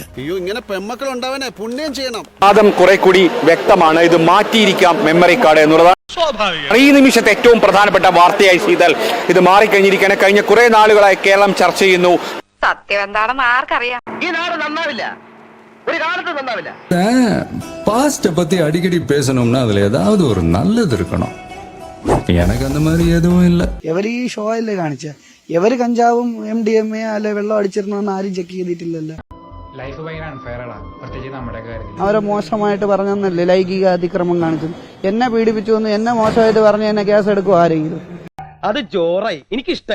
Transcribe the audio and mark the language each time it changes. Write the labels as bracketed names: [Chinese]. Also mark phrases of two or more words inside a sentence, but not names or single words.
[Malayalam] അയ്യോ, ഇങ്ങനെ പെമ്മക്കൾ ഉണ്ടാവാനേ പുണ്യം ചെയ്യണം. വാദം കുറെ കൂടി വ്യക്തമാണ്. ഇത് മാറ്റിയിരിക്കാം മെമ്മറി കാർഡ് എന്നുള്ളതാണ് ഈ നിമിഷത്തെ ഏറ്റവും പ്രധാനപ്പെട്ട വാർത്തയായി ചെയ്താൽ ഇത് മാറിക്കഴിഞ്ഞിരിക്കാൻ കഴിഞ്ഞ കുറെ നാളുകളായി കേരളം ചർച്ച ചെയ്യുന്നു. സത്യം എന്താണെന്ന് ആർക്കറിയാം? ഈ നാട് നന്നാവില്ല, ഒരു കാലത്ത് നന്നാവില്ല. [Tamil] பாஸ்ட பத்தி அடிக்கடி பேசணும்னா அதுல ஏதாவது ஒரு நல்லது இருக்கணும். எனக்கு அந்த மாதிரி எதுவும் இல்ல. [Malayalam] എവര് ഈ ഷോ അല്ലേ കാണിച്ച? എവര് കഞ്ചാവും MDMA അല്ലെ വെള്ളം അടിച്ചിരുന്നോന്ന് ആരും ചെക്ക് ചെയ്തിട്ടില്ലല്ലോ. അവരെ മോശമായിട്ട് പറഞ്ഞെന്നല്ലേ ലൈംഗിക അതിക്രമം കാണിച്ചു, എന്നെ പീഡിപ്പിച്ചു എന്ന് എന്നെ മോശമായിട്ട് പറഞ്ഞ എന്നെ കേസ് എടുക്കും ആരെങ്കിലും? അത് ജോറായി, എനിക്കിഷ്ടായി.